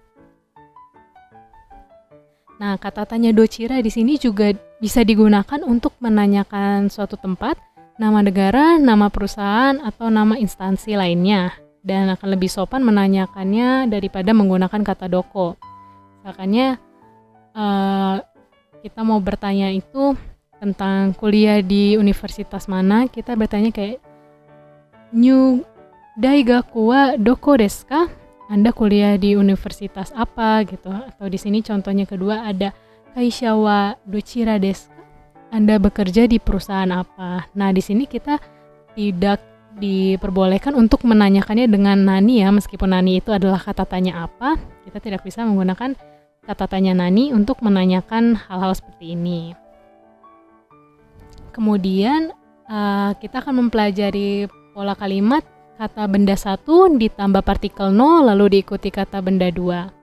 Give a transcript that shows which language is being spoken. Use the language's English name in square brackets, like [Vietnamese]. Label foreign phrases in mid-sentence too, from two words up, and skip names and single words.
[Indonesian] Nah, kata tanya dochira di sini juga bisa digunakan untuk menanyakan suatu tempat, nama negara, nama perusahaan, atau nama instansi lainnya. Dan akan lebih sopan menanyakannya daripada menggunakan kata doko. Misalkannya kita mau bertanya itu tentang kuliah di universitas mana, kita bertanya kayak [Japanese] ニュー大学はどこですか? [Indonesian] Anda kuliah di universitas apa gitu. Atau di sini contohnya kedua ada [Japanese] 会社はどちらですか? [Indonesian] Anda bekerja di perusahaan apa? Nah, di sini kita tidak diperbolehkan untuk menanyakannya dengan nani ya, meskipun nani itu adalah kata tanya apa, kita tidak bisa menggunakan kata tanya nani untuk menanyakan hal-hal seperti ini. Kemudian kita akan mempelajari pola kalimat kata benda 1 ditambah partikel no lalu diikuti kata benda 2.